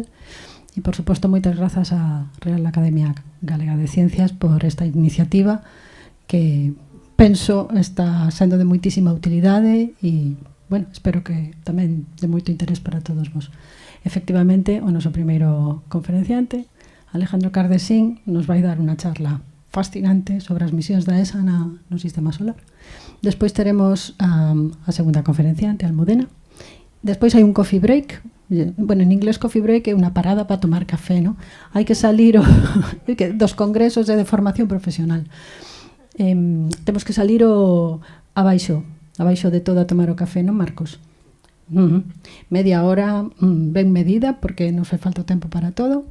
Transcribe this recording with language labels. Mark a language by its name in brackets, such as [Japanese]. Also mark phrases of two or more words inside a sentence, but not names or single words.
[Galician] E, por suposto, moitas grazas á Real Academia Galega de Ciencias por esta iniciativa que penso está sendo de moitísima utilidade e, bueno, espero que tamén de moito interés para todos vos. Efectivamente, o noso primeiro conferenciante, Alejandro Cardesín, nos vai dar unha charla fascinante sobre as misións da ESA no Sistema Solar. Despois teremos a segunda conferenciante, Almudena. Despois hai un [English] coffee break. [Galician] Bueno, en inglés [English] coffee break [Galician] é unha parada para tomar café, ¿no? Hai que salir dos congresos de formación profesional. Temos que salir abaixo de todo a tomar o café, non, Marcos? Media hora ben medida, porque non fai falta o tempo para todo.